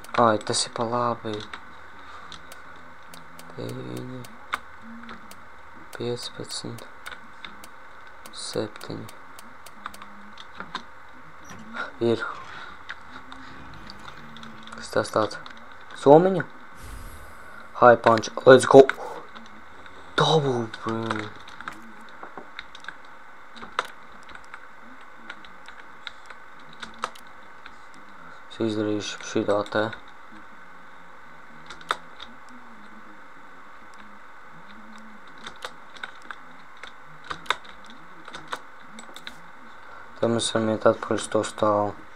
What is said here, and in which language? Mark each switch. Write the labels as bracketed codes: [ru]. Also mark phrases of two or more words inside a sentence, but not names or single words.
[lv] Ai, tas ir pa labi. 9, 15, 7. Ir. Kas tas tāds? Somiņa? [en] High punch. Let's go. Double, bro. [lv] Es izdarīšu šitā te. Tad mēs varam iet atpakaļ uz to stāvu.